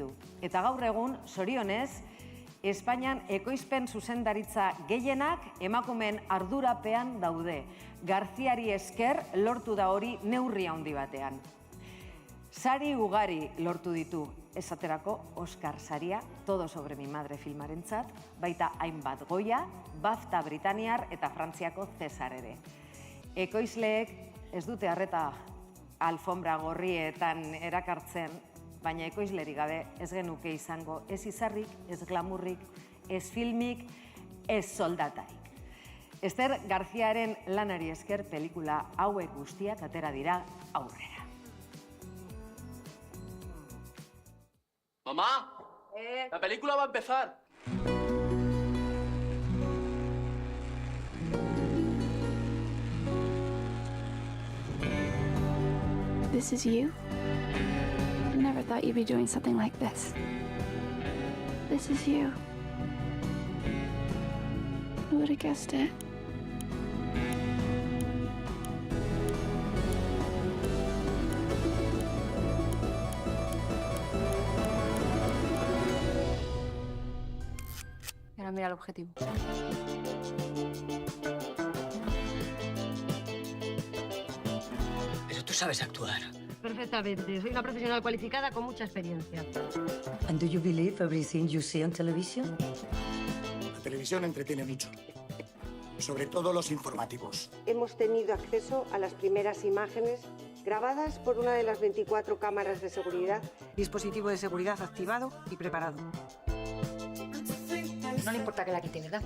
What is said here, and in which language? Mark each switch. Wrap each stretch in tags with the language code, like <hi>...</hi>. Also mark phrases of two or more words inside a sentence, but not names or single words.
<eu>Eta gaur egun, zorionez, Espainian ekoizpen zuzendaritza gehienak emakumeen ardurapean daude. Garziari esker lortu da hori neurri handi batean. Sari ugari lortu ditu, esaterako Oscar saria, Todo sobre mi madre filmarentzat, baita hainbat Goya, BAFTA Britaniar eta Frantziako Cesar ere. Ekoizleek ez dute arreta alfombra gorrietan erakartzen, baina ekoizleri gabe ez genuke izango ez izarrik, ez glamurrik, ez filmik, ez soldatarik. Ester Garziaren lanari esker pelikula hauek guztiak atera dira aurrera.</eu> <es>¡Mamá! ¡La película va a empezar!</es> <en>This is you? I never thought you'd be doing something like this. This is you. Who would have guessed it?</en> <es>Ahora mira el objetivo. Pero tú sabes actuar. Perfectamente. Soy una profesional cualificada con mucha experiencia.</es> <en>And do you believe everything you see on television?</en> <es>La televisión entretiene mucho. Sobre todo los informativos. Hemos tenido acceso a las primeras imágenes grabadas por una de las 24 cámaras de seguridad. Dispositivo de seguridad activado y preparado. No le importa que la quite, ¿verdad?</es>